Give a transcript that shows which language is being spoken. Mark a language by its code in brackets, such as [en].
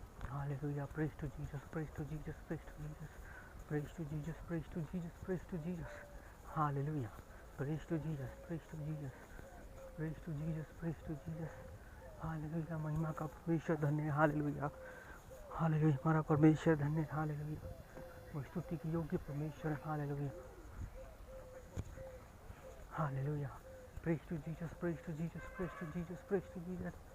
[en] Hallelujah, praise to Jesus, praise to Jesus, praise to Jesus, praise to Jesus, praise to Jesus, praise to Jesus. Hallelujah, praise to Jesus, praise to Jesus, praise to Jesus, praise to Jesus. [hi] Hallelujah, महिमा का परमेश्वर धन्य है। Hallelujah, hallelujah, हमारा परमेश्वर धन्य है। Hallelujah, वो स्तुति के योग्य परमेश्वर। Hallelujah, Hallelujah. [en] Praise to Jesus, praise to Jesus, praise to Jesus, praise to Jesus.